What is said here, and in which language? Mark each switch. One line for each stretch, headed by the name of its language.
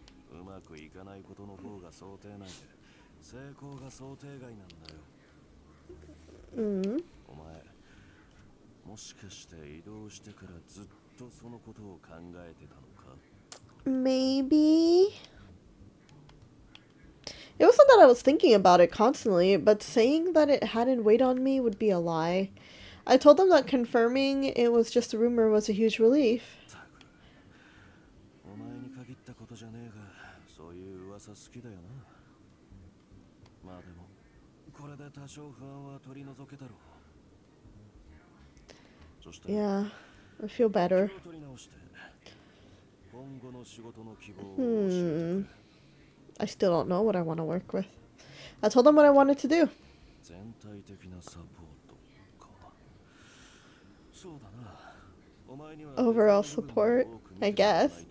Japanese: うまくいかないことの方が想定内で、成功が想定外なんだよ。お前、もしかして移動してからずっとそのことを考えてたのか？
English: Maybe. It wasn't that I was thinking about it constantly, but saying that it hadn't weighed on me would be a lie. I told them that confirming it was just a rumor was a huge relief.
Japanese: お前に限ったことじゃねえが、そういう噂好きだよな。まあでも、これで多少不安は取り除けたろう。そして、
English: Yeah, I feel better.
Japanese: 気を取り直して、今後の仕事の希望を教えてくれ。
English: I still don't know what I want to work with. I told them what I wanted to do.
Japanese: 全体的なサポートか。そうだな。お前には
English: Overall support, I guess.